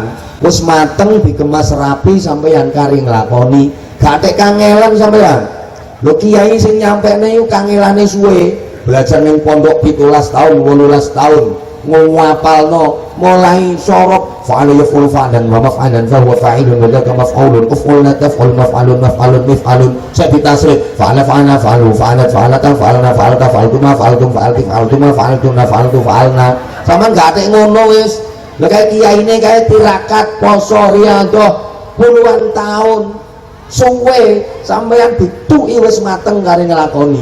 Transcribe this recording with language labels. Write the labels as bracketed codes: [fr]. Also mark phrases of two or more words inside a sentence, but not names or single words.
[jv] Wis mateng dikemas rapi sampean kari nglakoni. Gak tek kangelan sampean. Lho kiai sing nyampene yo kangelane suwe. Belajar ning pondok 17 tahun 18 tahun ngapalno mulai sorok [ar] فعل يفعل فعلا ومفعلا فهو فاعل وذاك مفعول افعلن تفعل مفعل مفعل مفعل [jv] saya ditasrif [ar] فعل فعلا فعلوا فعلت فعلتا فعلن فعلت فعلتما فعلتم فعلت فعلتما فعلتن فعلت فعلنا [jv] sampean gak atek ngono wis. Lah kaya kiyaine kaya tirakat poso riyadhah puluhan tahun suwe sampean dituki wis mateng kare nglakoni.